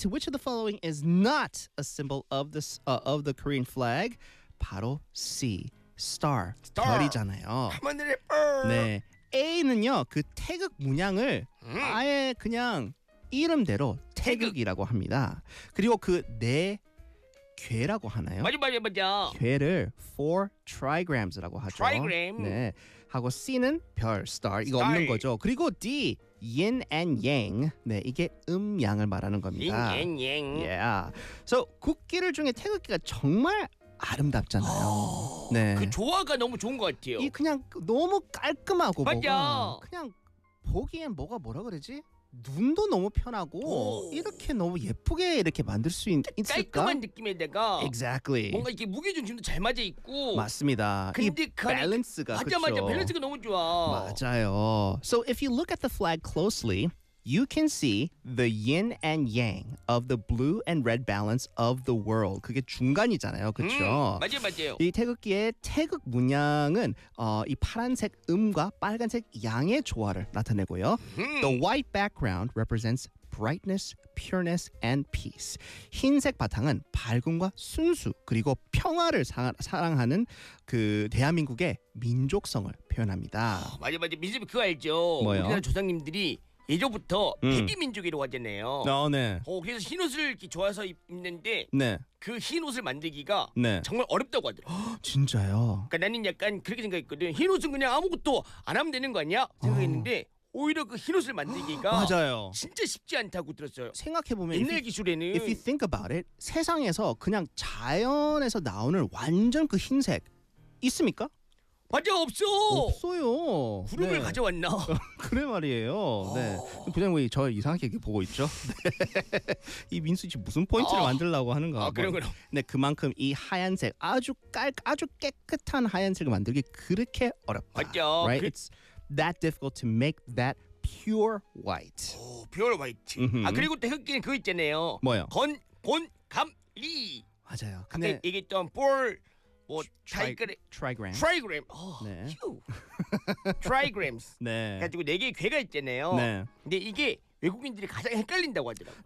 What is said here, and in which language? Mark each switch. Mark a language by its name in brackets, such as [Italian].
[English] Which of the following is not a symbol of the Korean flag? [Korean] 바로 [English] C. Star. Star. [Korean] 별이잖아요. 하늘의 별. 네. A는요, 그 태극 문양을 아예 그냥 이름대로 태극이라고 합니다. 그리고 그 네 괴라고 하나요? 맞아. 괴를 [English] four trigrams [Korean] 라고 하죠. [English] Trigram. [Korean] 네. 하고 C는 별, star. 이거 없는 거죠. 그리고 D, [English] yin and yang. [Korean] 네, 이게 음양을 말하는 겁니다. [English] Yin and yang. Yeah. [Korean] So 국기를 중에 태극기가 정말 아름답잖아요. 네. 그 조화가 너무 좋은 것 같아요. 이 그냥 너무 깔끔하고 맞아. 뭐가 그냥 보기엔 뭐가 뭐라 그러지? 눈도 너무 편하고 이렇게 너무 예쁘게 이렇게 만들 수 있을까? 깔끔한 느낌에다가 [English] exactly. [Korean] 뭔가 이렇게 무게중심도 잘 맞아 있고 맞습니다. 이 밸런스가 맞아 그쵸? 맞아 밸런스가 너무 좋아. 맞아요. [English] So if you look at the flag closely, you can see the yin and yang of the blue and red balance of the world. [Korean] 그게 중간이잖아요. 그렇죠? 맞아요. 이 태극기의 태극 문양은 이 파란색 음과 빨간색 양의 조화를 나타내고요. [English] The white background represents brightness, pureness, and peace. [Korean] 흰색 바탕은 밝음과 순수 그리고 평화를 사랑하는 그 대한민국의 민족성을 표현합니다. 맞아요. 민족이 그거 알죠? 뭐요? 우리나라 조상님들이 예전부터 패기민족이라고 하잖아요. 아, 네. 그래서 흰 옷을 좋아서 입는데 네. 그 흰 옷을 만들기가 네. 정말 어렵다고 하더라고요. 진짜요? 그러니까 나는 약간 그렇게 생각했거든. 흰 옷은 그냥 아무것도 안 하면 되는 거 아니야? 생각했는데 오히려 그 흰 옷을 만들기가 맞아요. 진짜 쉽지 않다고 들었어요. 생각해보면 옛날 기술에는 [English] if you think about it, [Korean] 세상에서 그냥 자연에서 나오는 완전 그 흰색 있습니까? 맞아 없어. 없어요. 구름을 네. 가져왔나? 그래 말이에요. 네. 부장님 왜 저 이상하게 이렇게 보고 있죠? 이 민수 씨 무슨 포인트를 만들려고 하는가? 아, 그럼 그럼. 네, 그만큼 이 하얀색 아주 아주 깨끗한 하얀색을 만들기 그렇게 어렵다. 맞죠. [English] Right? It's that difficult to make that pure white. 오, pure white. [Korean] 아, 그리고 태극기는 그거 있잖아요. 뭐요? 건, 곤, 감, 리. 맞아요. 근데 이게 좀 볼 뭐 [English] 트라이그램 트라이그램 [Korean] 네. [English] 트라이그램스 [Korean] 네. 가지고 네 개의 괴가 있잖아요. 네. 근데 이게 외국인들이 가장 헷갈린다고 하더라고요.